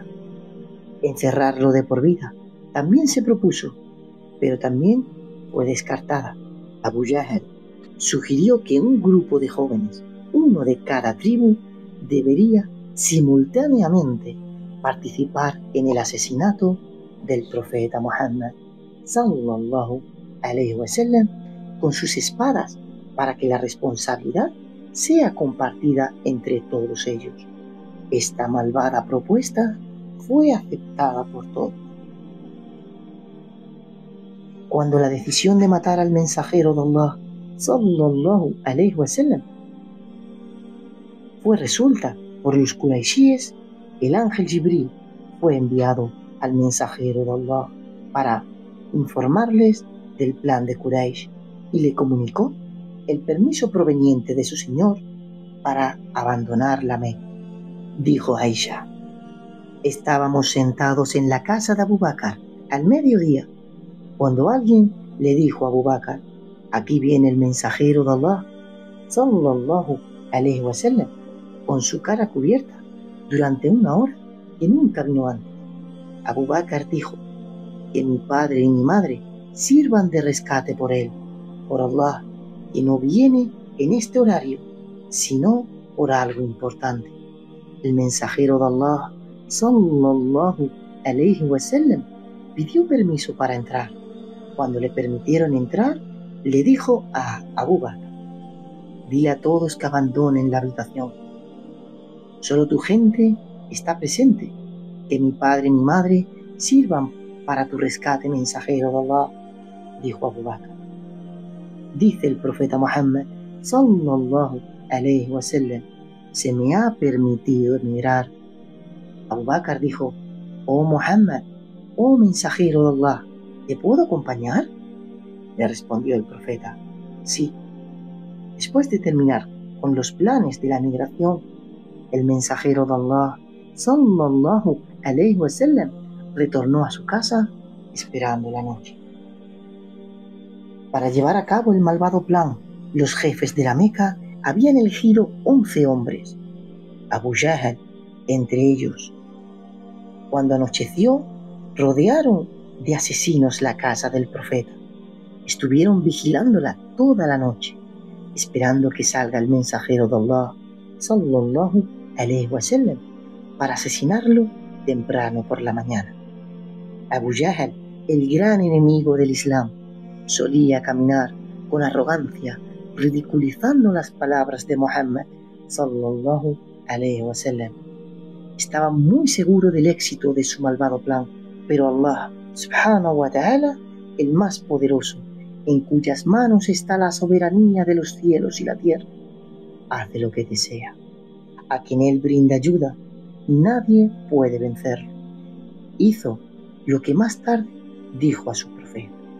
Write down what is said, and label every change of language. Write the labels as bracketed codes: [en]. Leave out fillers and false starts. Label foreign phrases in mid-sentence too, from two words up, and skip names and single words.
[es] Encerrarlo de por vida también se propuso, pero también fue descartada. Abu Jahl sugirió que un grupo de jóvenes, uno de cada tribu, debería simultáneamente participar en el asesinato del profeta Muhammad [ar] صلى الله عليه وسلم [es] con sus espadas, para que la responsabilidad sea compartida entre todos ellos. Esta malvada propuesta fue aceptada por todos. cuando la decisión de matar al mensajero de Allah, [ar] صلى الله عليه وسلم, [es] fue resuelta por los Quraishíes, el ángel Jibril fue enviado al mensajero de Allah para informarles del plan de Quraysh y le comunicó el permiso proveniente de su señor para abandonar la Meca. Dijo Aisha: estábamos sentados en la casa de Abu Bakr al mediodía, cuando alguien le dijo a Abu Bakr: aquí viene el mensajero de Allah, [ar] صلى الله عليه وسلم, [es] con su cara cubierta durante una hora que nunca vino antes. Abu Bakr dijo: que mi padre y mi madre sirvan de rescate por él, por Allah, que no viene en este horario, sino por algo importante. El mensajero de Allah, [ar] صلى الله عليه وسلم, [es] pidió permiso para entrar. Cuando le permitieron entrar, le dijo a Abu Bakr: dile a todos que abandonen la habitación. Solo tu gente está presente. Que mi padre y mi madre sirvan para tu rescate, mensajero de Allah, dijo Abu Bakr. Dice el profeta Muhammad, [ar] صلى الله عليه وسلم: [es] se me ha permitido emigrar. Abu Bakr dijo: oh Muhammad, oh mensajero de Allah, ¿te puedo acompañar? Le respondió el profeta: sí. Después de terminar con los planes de la migración, el mensajero de Allah, [ar] صلى الله عليه وسلم, [es] retornó a su casa esperando la noche. Para llevar a cabo el malvado plan, los jefes de la Meca habían elegido 11 hombres, Abu Jahl entre ellos. Cuando anocheció, rodearon de asesinos la casa del profeta. Estuvieron vigilándola toda la noche, esperando que salga el mensajero de Allah, [ar] صلى الله عليه وسلم, [es] para asesinarlo temprano por la mañana. Abu Jahl, el gran enemigo del Islam, solía caminar con arrogancia, ridiculizando las palabras de Muhammad, [ar] صلى الله عليه وسلم. [es] Estaba muy seguro del éxito de su malvado plan, pero Allah, [ar] سبحانه وتعالى, [es] el más poderoso, en cuyas manos está la soberanía de los cielos y la tierra, hace lo que desea. A quien Él brinda ayuda, nadie puede vencerlo. Hizo lo que más tarde dijo a su profeta.